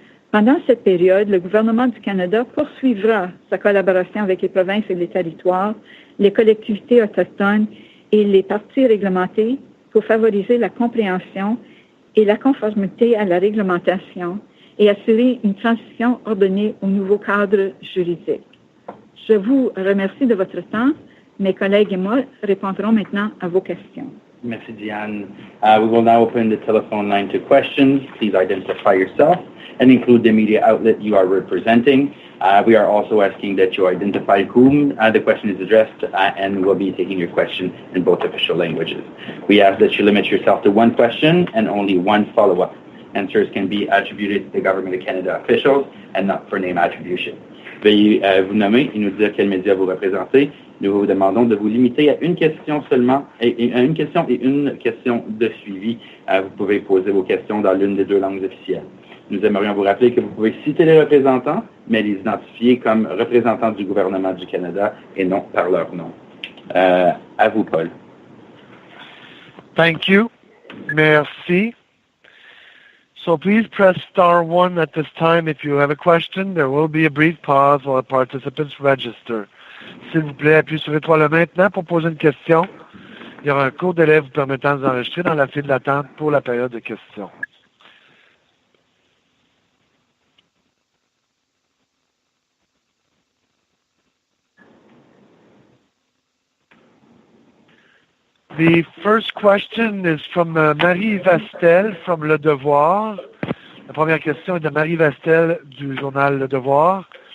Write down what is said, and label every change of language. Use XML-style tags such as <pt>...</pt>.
<fr>Pendant cette période, le gouvernement du Canada poursuivra sa collaboration avec les provinces et les territoires, les collectivités autochtones et les parties réglementées pour favoriser la compréhension et la conformité à la réglementation et assurer une transition ordonnée au nouveau cadre juridique. Je vous remercie de votre temps. Mes collègues et moi répondrons maintenant à vos questions. Merci, Diane.</fr> <en>We will now open the telephone line to questions. Please identify yourself and include the media outlet you are representing. We are also asking that you identify whom the question is addressed, and we'll be taking your question in both official languages. We ask that you limit yourself to one question and only one follow-up. Answers can be attributed to the Government of Canada officials and not for name attribution.</en> <fr>Veuillez vous nommer et nous dire quel média vous représentez. Nous vous demandons de vous limiter à une question seulement, et à une question de suivi. Vous pouvez poser vos questions dans l'une des deux langues officielles. Nous aimerions vous rappeler que vous pouvez citer les représentants, mais les identifier comme représentants du gouvernement du Canada et non par leur nom. À vous, Paul.</fr> <en>Thank you.</en> <fr>Merci.</fr> <en>So please press star 1 at this time if you have a question. There will be a brief pause while participants register.</en> <fr>S'il vous plaît, appuyez sur l'étoile maintenant pour poser une question. Il y aura un court délai vous permettant de vous enregistrer dans la file d'attente pour la période de questions.</fr> <en>The first question is from Marie Vastel from Le Devoir.</en> <fr>La première question est de Marie Vastel du journal Le Devoir.</fr>